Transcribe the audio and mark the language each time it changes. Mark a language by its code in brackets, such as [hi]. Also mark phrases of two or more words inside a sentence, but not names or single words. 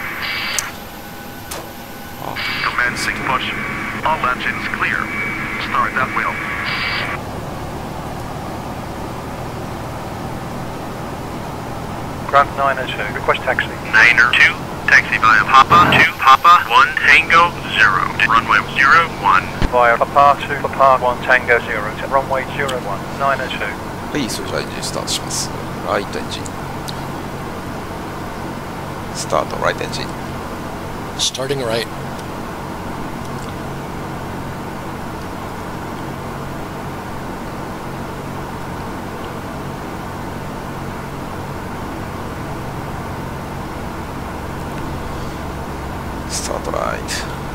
[en] Commencing push. All engines clear. Start at will. Ground 902. Request taxi. 902. Taxi via Papa 2 Papa 1 Tango 0. Runway 01. Via Papa 2 Papa 1 Tango 0 to runway 01. 902. [ja] はい、それじゃあエンジンスタートします。ライトエンジン。スタート、ライトエンジン。 [en] Starting right. Start right.